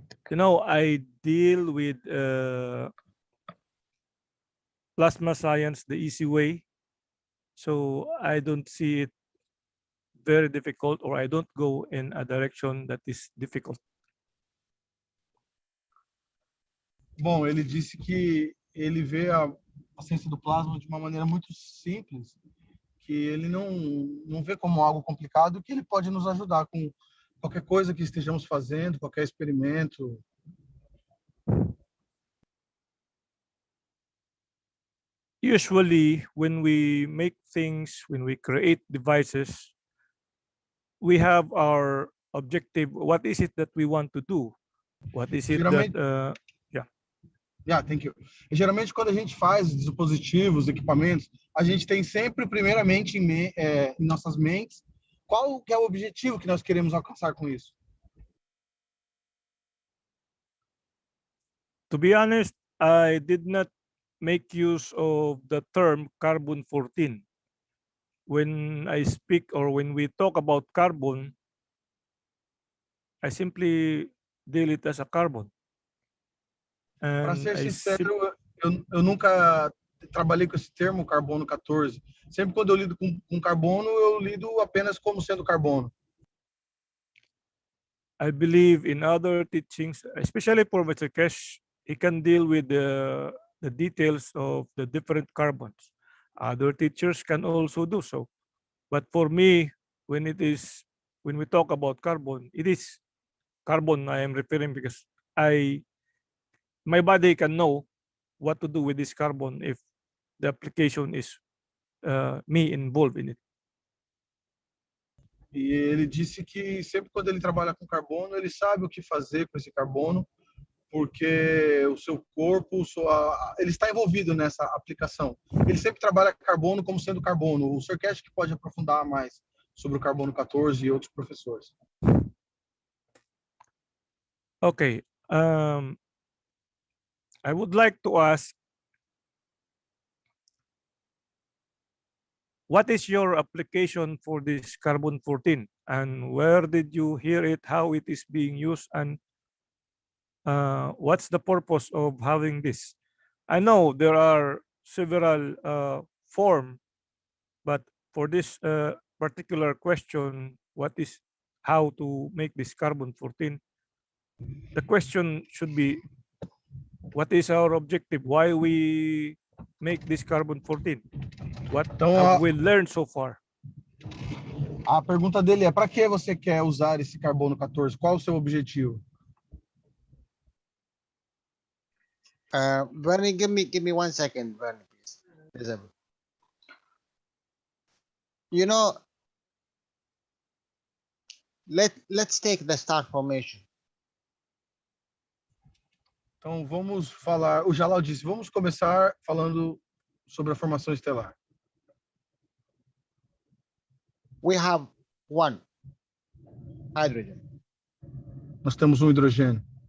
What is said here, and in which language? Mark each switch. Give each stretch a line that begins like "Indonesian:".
English: I deal with plasma science the easy way, so I don't see it very difficult, or I don't go in a direction that is difficult.
Portuguese: Bom, ele disse que ele vê a ciência do plasma de uma maneira muito simples, que ele não vê como algo complicado, que ele pode nos ajudar com qualquer coisa que estejamos fazendo, qualquer experimento.
English: Usually, when we make things, when we create devices, we have our objective. What is it that we want to do? What is it that... Yeah, thank you.
Portuguese: E, geralmente, quando a gente faz dispositivos, equipamentos, a gente tem sempre, primeiramente, em nossas mentes, qual que é o objetivo que nós queremos alcançar com isso?
English: To be honest, I did not make use of the term carbon 14. When I speak or when we talk about carbon, I simply deal it as a carbon.
Portuguese: Para ser sincero, eu nunca trabalhei com esse termo carbono 14. Sempre quando eu lido com carbono, eu lido apenas como sendo carbono.
English: I believe in other teachings, especially for Mr. Keshe, he can deal with the details of the different carbons. Other teachers can also do so. But for me, when we talk about carbon, it is carbon I am referring, because my body can know what to do with this carbon if the application is me involved in it.
Portuguese: E ele disse que sempre quando ele trabalha com carbono, ele sabe o que fazer com esse carbono, porque o seu corpo, ele está envolvido nessa aplicação. Ele sempre trabalha carbono como sendo carbono. O Sr. Keshe que pode aprofundar mais sobre o carbono 14 e outros professores.
English: Okay. I would like to ask, what is your application for this carbon 14, and where did you hear it, how it is being used, and what's the purpose of having this? I know there are several forms, but for this particular question, what is how to make this carbon 14? The question should be, what is our objective? Why we make this carbon 14? What have we learned so far?
Portuguese: A pergunta dele é: para que você quer usar esse carbono 14? Qual o seu objetivo?
English: Bernie, give me 1 second, Bernie, please. Disable. You know, let's take the star formation.
Portuguese: Então vamos falar, o Jalal disse, vamos começar falando sobre a formação estelar.
English: We have 1 hydrogen.
Portuguese: Nós temos um hidrogênio.